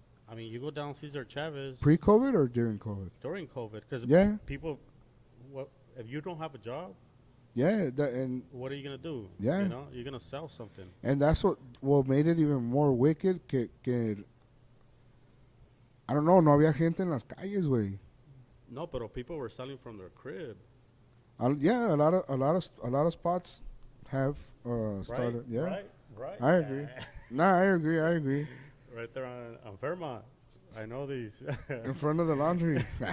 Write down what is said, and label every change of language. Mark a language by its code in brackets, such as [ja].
[en] I mean, you go down Cesar Chavez Pre-COVID or during COVID? during COVID because Yeah, people, what if you don't have a job? yeah, and What are you gonna do? Yeah. You know, you're gonna sell something. that's what made it even more wicked. I don't know, [es] no había gente en las calles, güey. [en] No, but people were selling from their crib. Yeah, a lot of spots have started. Right? Yeah, Right. I agree. Nah, I agree. Right there on Fairmont. I know these. In front of the laundry.